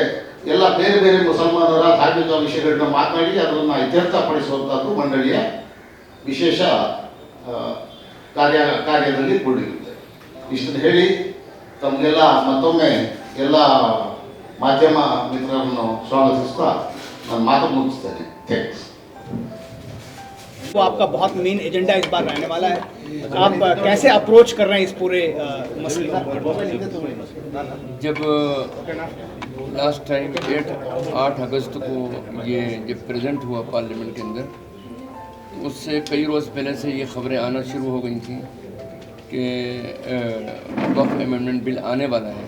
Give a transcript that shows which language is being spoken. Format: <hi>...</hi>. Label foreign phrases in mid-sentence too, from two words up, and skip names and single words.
<kn>ಎಲ್ಲ ಬೇರೆ ಬೇರೆ ಮುಸಲ್ಮಾನರ ಧಾರ್ಮಿಕ ವಿಷಯಗಳನ್ನ ಮಾತನಾಡಿ ಅದನ್ನು ಇತ್ಯರ್ಥಪಡಿಸುವಂಥದ್ದು ಮಂಡಳಿಯ ವಿಶೇಷ ಕಾರ್ಯದಲ್ಲಿ ಕೂಡಿರುತ್ತೆ. ಇಷ್ಟನ್ನು ಹೇಳಿ ತಮಗೆಲ್ಲ ಮತ್ತೊಮ್ಮೆ ಎಲ್ಲ ಮಾಧ್ಯಮ ಮಿತ್ರರನ್ನು ಸ್ವಾಗತಿಸ್ತಾ ನಾನು ಮಾತು ಮುಗಿಸ್ತೇನೆ. ಥ್ಯಾಂಕ್ಸ್.</kn> <hi>वो आपका बहुत</hi> <en>main agenda</en> <hi>इस बार रहने वाला है. आप कैसे अप्रोच कर रहे हैं इस पूरे मसले को? जब</hi> <en>last time</en> <hi>8 अगस्त को ये जब प्रेजेंट हुआ पार्लियामेंट के अंदर, उससे कई रोज़ पहले से ये खबरें आना शुरू हो गई थी कि वक्फ अमेंडमेंट बिल आने वाला है.</hi>